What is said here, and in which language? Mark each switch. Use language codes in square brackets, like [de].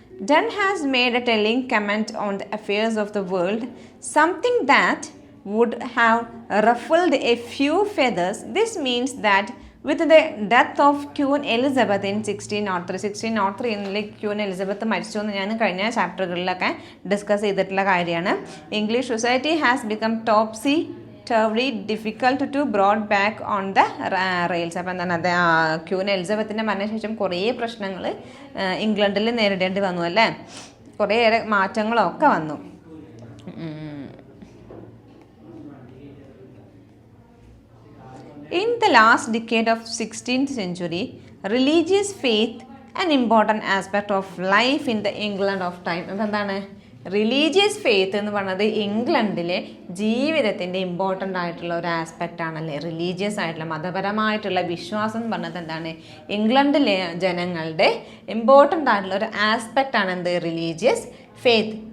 [en] Donne has made a telling comment on the affairs of the world, something that would have ruffled a few feathers. This means that with the death of Queen Elizabeth in 1603 [ml] queen Elizabeth മരിച്ചു എന്ന് ഞാൻ കഴിഞ്ഞ ചാപ്റ്ററുകളിലൊക്കെ discuss ചെയ്തിട്ടുള്ള കാര്യമാണ്. [en] English society has become topsy turvy difficult to brought back on the rails. [ml] അപ്പോൾ എന്താണ് അത് queen എലിസബത്തിൻ്റെ മരണശേഷം കുറേ പ്രശ്നങ്ങൾ ഇംഗ്ലണ്ടിൽ നേരിടേണ്ടി വന്നു അല്ലേ, കുറേയേറെ മാറ്റങ്ങളൊക്കെ വന്നു. [en] In the last decade of 16th century, religious faith an important aspect of life in the England of time. [ml] അപ്പോൾ എന്താണ് റിലീജിയസ് ഫെയ്ത്ത് എന്ന് പറയുന്നത് ഇംഗ്ലണ്ടിലെ ജീവിതത്തിൻ്റെ ഇമ്പോർട്ടൻ്റ് ആയിട്ടുള്ള ഒരു ആസ്പെക്റ്റ് ആണല്ലേ. റിലീജിയസ് ആയിട്ടുള്ള മതപരമായിട്ടുള്ള വിശ്വാസം എന്ന് പറഞ്ഞത് എന്താണ് ഇംഗ്ലണ്ടിലെ ജനങ്ങളുടെ ഇമ്പോർട്ടൻ്റ് ആയിട്ടുള്ള ഒരു ആസ്പെക്റ്റ് ആണ് എന്ത് റിലീജിയസ് ഫെയ്ത്ത്.